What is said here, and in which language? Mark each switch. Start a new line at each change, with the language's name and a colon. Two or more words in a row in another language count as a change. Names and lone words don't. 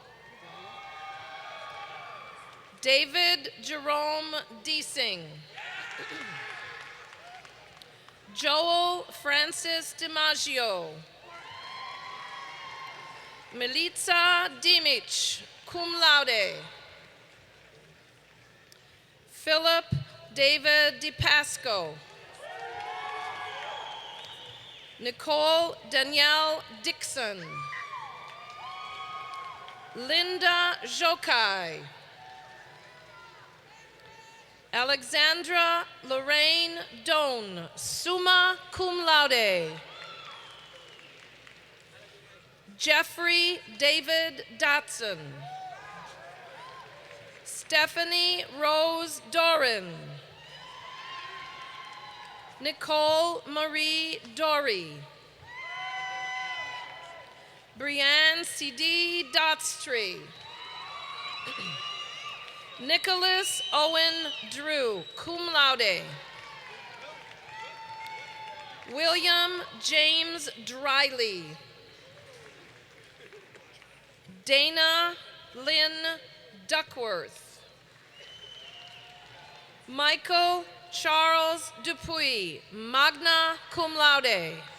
English: David Jerome Deasing. Joel Francis DiMaggio. Milica Dimic,
Latin: cum laude.
English: Philip David DiPasco. Nicole Danielle Dixon. Linda Jokai. Alexandra Lorraine Doan,
Latin: summa cum laude.
English: Jeffrey David Dotson. Stephanie Rose Doran. Nicole Marie Dory. Brianne C.D. Dotstree. Nicholas Owen Drew,
Latin: cum laude.
English: William James Driley. Dana Lynn Duckworth. Michael Charles Dupuy,
Latin: magna cum laude.